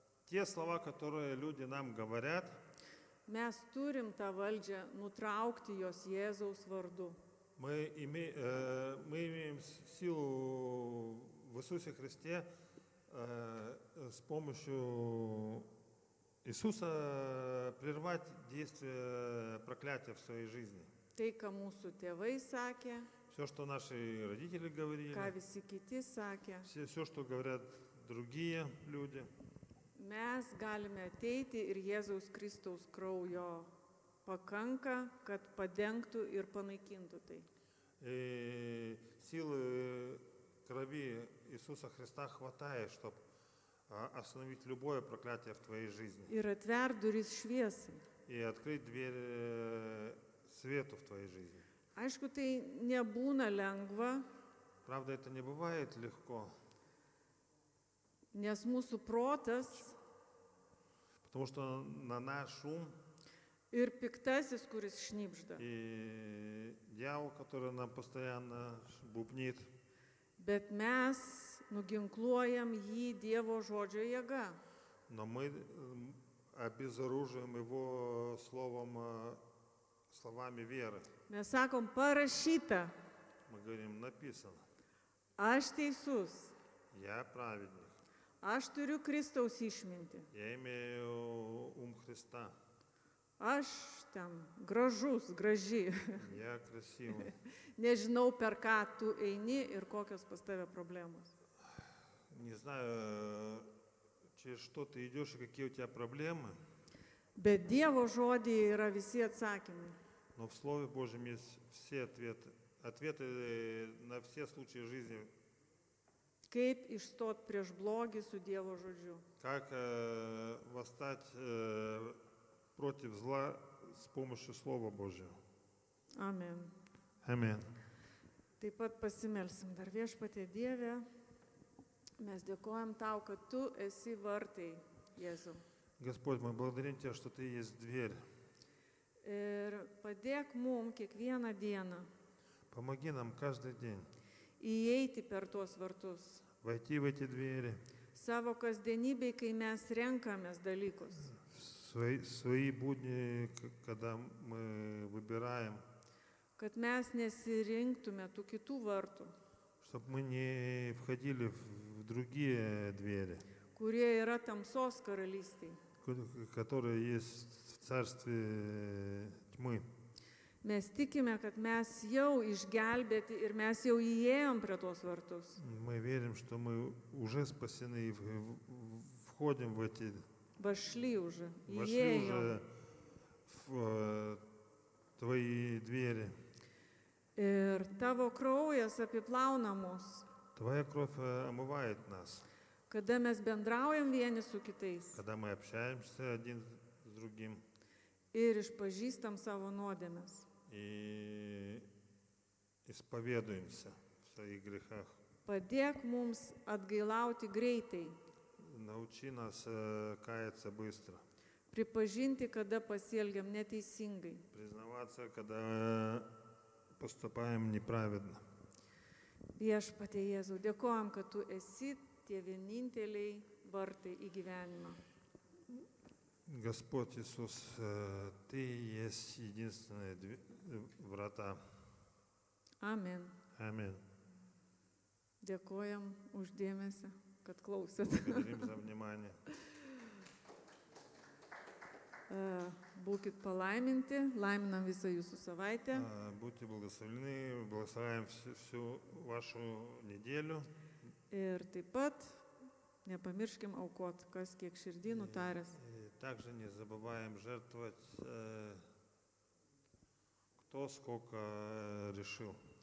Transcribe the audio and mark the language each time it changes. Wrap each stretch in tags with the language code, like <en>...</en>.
<ru>Те слова, которые люди нам говорят,</ru> <lt>mes turim tą valdžią nutraukti jos Jėzaus vardu.</lt> <ru>мы имеем силу в Иисусе Христе с помощью Иисуса прервать действие проклятия в своей жизни.</ru> <lt>Tai, ką mūsų tėvai sakė,</lt> <ru>Все, что наши родители говорили,</ru> <lt>ką visi kiti sakė,</lt> <ru>все, что говорят другие люди,</ru> <lt>mes galime ateiti ir Jėzaus Kristaus kraujo pakanka, kad padengtų ir panaikintų tai.</lt> <ru>и силы крови Иисуса Христа хватает, чтобы остановить любое проклятие в твоей жизни</ru> <lt>Ir atver duris šviesai.</lt> <ru>и открыть дверь свету в твоей жизни.</ru> <lt>Aišku, tai nebūna lengva,</lt> <ru>Правда, это не бывает легко,</ru> <lt>nes mūsų protas</lt> <ru>потому что на наш ум</ru> <lt>ir piktasis, kuris šnipžda.</lt> <ru>и дьявол, который нам постоянно бубнит,</ru> <lt>Bet mes nuginkluojam jį Dievo žodžio jėga.</lt> <ru>но мы обезоруживаем его словами веры.</ru> <lt>Mes sakom, parašyta,</lt> <ru>Мы говорим, написано,</ru> <lt>aš teisus,</lt> <ru>я праведник,</ru> <lt>aš turiu Kristaus išmintį,</lt> <ru>я имею ум Христа,</ru> <lt>aš ten gražus, graži.</lt> <ru>я красивый.</ru> <lt>Nežinau, per ką tu eini ir kokios pas tave problemos.</lt> <ru>Не знаю, через что ты идешь и какие у тебя проблемы,</ru> <lt>Bet Dievo žodėje yra visi atsakymai.</lt> <ru>но в Слове Божьем есть все ответы на все случаи жизни.</ru> <lt>Kaip išstot prieš blogį su Dievo žodžiu.</lt> <ru>Как восстать против зла с помощью Слова Божьего.</ru> <lt>Amen.</lt> <ru>Аминь.</ru> <lt>Taip pat pasimelsim dar Viešpatie Dieve. Mes dėkojam tau, kad tu esi vartai, Jėzau.</lt> <ru>Господь, мы благодарим Тебя, что Ты есть дверь.</ru> <lt>Ir padėk mum kiekvieną dieną</lt> <ru>Помоги нам каждый день</ru> <lt>įeiti per tuos vartus.</lt> <ru>войти в эти двери,</ru> <lt>Savo kasdienybėj, kai mes renkamės dalykus.</lt> <ru>свои будни, когда мы выбираем,</ru> <lt>Kad mes nesirinktume tų kitų vartų,</lt> <ru>чтобы мы не входили в другие двери,</ru> <lt>kurie yra tamsos karalystėj.</lt> <ru>которые есть в царстве тьмы.</ru> <lt>Mes tikime, kad mes jau išgelbėti ir mes jau įėjom prie tuos vartus.</lt> <ru>Мы верим, что мы уже спасены и входим в эти, Vašly уже, вошли</ru> <lt>įėjom.</lt> <ru>уже в Твои двери.</ru> <lt>Ir tavo kraujas apiplauna mus,</lt> <ru>Твоя кровь омывает нас,</ru> <lt>kada mes bendraujam vieni su kitais</lt> <ru>когда мы общаемся один с другим</ru> <lt>ir išpažįstam savo nuodėmes.</lt> <ru>и исповедуемся в своих грехах.</ru> <lt>Padėk mums atgailauti greitai,</lt> <ru>Научи нас каяться быстро,</ru> <lt>pripažinti, kada pasielgiam neteisingai.</lt> <ru>признаваться, когда поступаем неправедно.</ru> <lt>Viešpatie Jėzau, dėkojam, kad tu esi tie vieninteliai vartai į gyvenimą.</lt> <ru>Господь Иисус, Ты есть единственные врата.</ru> <lt>Amen.</lt> <ru>Аминь.</ru> <lt>Dėkojam uždėmesi, kad klausėt.</lt> <ru>Благодарим за внимание.</ru> <lt>Būkit palaiminti, laiminam visą jūsų savaitę.</lt> <ru>Будьте благословлены, благословляем всю вашу неделю.</ru> <lt>Ir taip pat nepamirškim aukot, kas kiek širdį nutaręs.</lt> <ru>И также не забываем жертвовать, кто сколько решил.</ru>